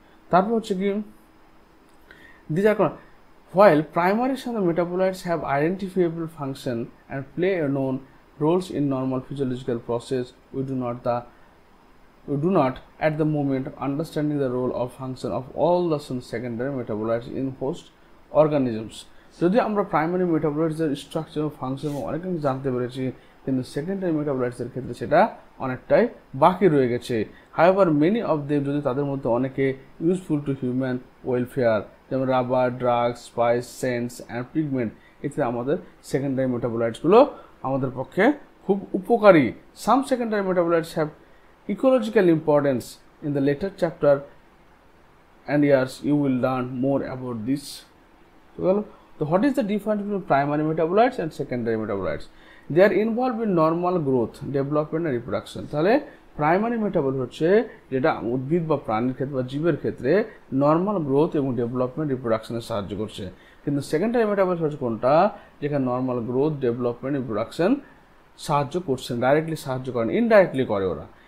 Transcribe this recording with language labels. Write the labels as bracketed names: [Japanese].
[Bangla] তারপর হচ্ছে কি [English] these are while primary metabolites have identifiable function and play a known roles in normal physiological process, we do not at the moment understanding the role of function of all the secondary metabolites in host organisms. [Bangla] যদি আমরা primary মেটাবোলাইটসের structure ও function অনেক কিছু জানতে পেরেছি, কিন্তু secondary মেটাবোলাইটসের ক্ষেত্রে সেটা অনেকটাই বাকি রয়ে গেছে। [English] however many of them, [Bangla] যদি তাদের মধ্যে অনেকে [English] useful to human welfare, [Bangla] যেমন rubber, drugs, spice, cents and pigment, এতে আমাদের সেকেন্ডারি মেটাবোলাইটসগুলো আমাদের পক্ষে খুব উপকারী। [English] Some secondary metabolites have ecological importance. In the later chapter and years you will learn more about this. So what is the difference between primary metabolites and secondary metabolites? They are involved in normal growth, development and reproduction. [Bangla] তাহলে primary মেটাবল হচ্ছে যেটা উদ্ভিদ বা প্রাণীর ক্ষেত্রে বা জীবের ক্ষেত্রে নর্মাল গ্রোথ এবং ডেভেলপমেন্ট রিপ্রোডাকশনে সাহায্য করছে। কিন্তু সেকেন্ডারি মেটাবল হচ্ছে কোনটা, যেখানে নর্মাল গ্রোথ, ডেভেলপমেন্ট, রিপ্রোডাকশন সাহায্য করছেন, ডাইরেক্টলি সাহায্য করেন, ইনডাইরেক্টলি করে ওরা।